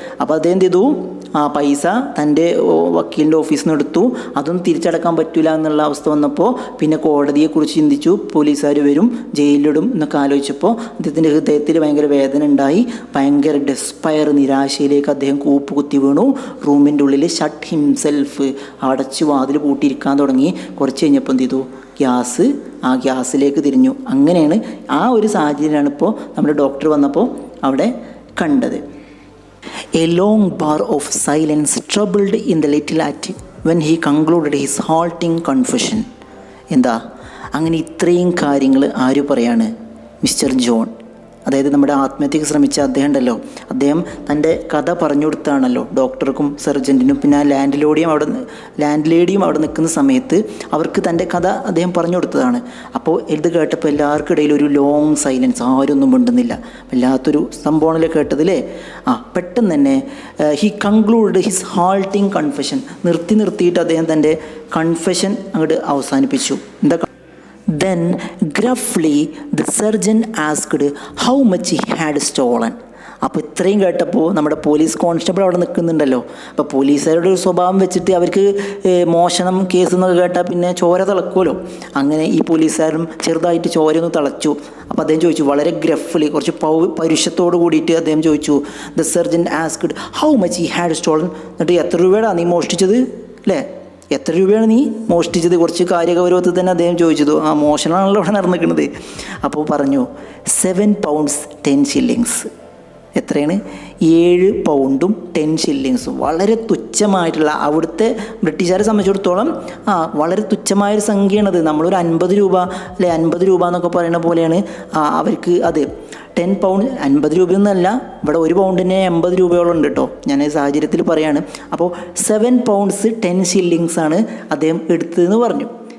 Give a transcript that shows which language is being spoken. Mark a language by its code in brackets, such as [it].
[ml] അപ്പോൾ അദ്ദേഹം എന്ത് ചെയ്തു, ആ പൈസ തൻ്റെ വക്കീലിൻ്റെ ഓഫീസിൽ നിന്ന് എടുത്തു, അതൊന്നും തിരിച്ചടക്കാൻ പറ്റില്ല എന്നുള്ള അവസ്ഥ വന്നപ്പോൾ പിന്നെ കോടതിയെക്കുറിച്ച് ചിന്തിച്ചു, പോലീസുകാർ വരും, ജയിലിലിടും എന്നൊക്കെ ആലോചിച്ചപ്പോൾ അദ്ദേഹത്തിൻ്റെ ഹൃദയത്തിൽ ഭയങ്കര വേദന ഉണ്ടായി, ഭയങ്കര ഡെസ്പയർ, നിരാശയിലേക്ക് അദ്ദേഹം കൂപ്പുകുത്തി വീണു. റൂമിൻ്റെ ഉള്ളിൽ [en] shut himself, [ml] അടച്ച് വാതിൽ പൂട്ടിയിരിക്കാൻ തുടങ്ങി. കുറച്ച് കഴിഞ്ഞപ്പോൾ എന്ത് ചെയ്തു, ആ ഗ്യാസിലേക്ക് തിരിഞ്ഞു. അങ്ങനെയാണ് ആ ഒരു സാഹചര്യമാണ് ഇപ്പോൾ നമ്മുടെ ഡോക്ടർ വന്നപ്പോൾ അവിടെ കണ്ടത്. [en] A long bar of silence troubled in the little attic when he concluded his halting confession. [ml] എന്താ അങ്ങനെ ഇത്രയും കാര്യങ്ങൾ ആര് പറയാണ്, മിസ്റ്റർ ജോൺ. അതായത് നമ്മുടെ ആത്മഹത്യക്ക് ശ്രമിച്ച അദ്ദേഹം ഉണ്ടല്ലോ, അദ്ദേഹം തൻ്റെ കഥ പറഞ്ഞു കൊടുത്താണല്ലോ ഡോക്ടർക്കും സർജൻറ്റിനും, പിന്നെ ആ ലാൻഡ് ലേഡിയും അവിടെ നിൽക്കുന്ന സമയത്ത് അവർക്ക് തൻ്റെ കഥ അദ്ദേഹം പറഞ്ഞു കൊടുത്തതാണ്. അപ്പോൾ ഇത് കേട്ടപ്പോൾ എല്ലാവർക്കും ഇടയിൽ ഒരു ലോങ് സൈലൻസ്, ആരൊന്നും മിണ്ടുന്നില്ല, വല്ലാത്തൊരു സംഭവമാണല്ലോ കേട്ടതില്ലേ. പെട്ടെന്ന് തന്നെ [en] he conclude his halting confession, [ml] നിർത്തിയിട്ട് അദ്ദേഹം തൻ്റെ കൺഫെഷൻ അങ്ങോട്ട് അവസാനിപ്പിച്ചു. എന്താ [en] Then gruffly the surgeon asked how much he had stolen. [ml] അപ്പോൾ ഇത്രയും കേട്ടപ്പോൾ നമ്മുടെ പോലീസ് കോൺസ്റ്റബിൾ അവിടെ നിൽക്കുന്നുണ്ടല്ലോ. അപ്പോൾ പോലീസുകാരുടെ ഒരു സ്വഭാവം വെച്ചിട്ട് അവർക്ക് മോഷണം കേസ് എന്നൊക്കെ കേട്ടാൽ പിന്നെ ചോര തിളക്കുമല്ലോ. അങ്ങനെ ഈ പോലീസുകാരും ചെറുതായിട്ട് ചോരയൊന്ന് തിളച്ചു. അപ്പോൾ അദ്ദേഹം ചോദിച്ചു, വളരെ ഗ്രഫ്ലി, കുറച്ച് പരുഷത്തോട് കൂടിയിട്ട് അദ്ദേഹം ചോദിച്ചു, [en] the surgeon asked how much he had stolen, [ml] എന്നിട്ട് എത്ര രൂപയാണ് നീ മോഷ്ടിച്ചത് അല്ലേ, എത്ര രൂപയാണ് നീ മോഷ്ടിച്ചത്, കുറച്ച് കാര്യഗൗരവത്തിൽ തന്നെ അദ്ദേഹം ചോദിച്ചത്. മോഷണമാണല്ലോ അവിടെ നടന്നിരിക്കുന്നത്. അപ്പോൾ പറഞ്ഞു 7 pounds 10 shillings. എത്രയാണ്, 7 pound 10 shillings. വളരെ തുച്ഛമായിട്ടുള്ള, അവിടുത്തെ ബ്രിട്ടീഷുകാരെ സംബന്ധിച്ചിടത്തോളം വളരെ തുച്ഛമായൊരു സംഖ്യയാണത്. നമ്മളൊരു 50 രൂപ അല്ലെ, 50 രൂപ എന്നൊക്കെ പറയുന്ന പോലെയാണ് അവർക്ക് അത്. 10 pound 50 രൂപയൊന്നുമല്ല, ഇവിടെ 1 പൗണ്ടിന് 80 രൂപയോളം ഉണ്ട് കേട്ടോ, ഞാൻ ഈ സാഹചര്യത്തിൽ പറയാണ്. അപ്പോൾ 7 pounds 10 shillings ആണ് അദ്ദേഹം എടുത്തതെന്ന് പറഞ്ഞു.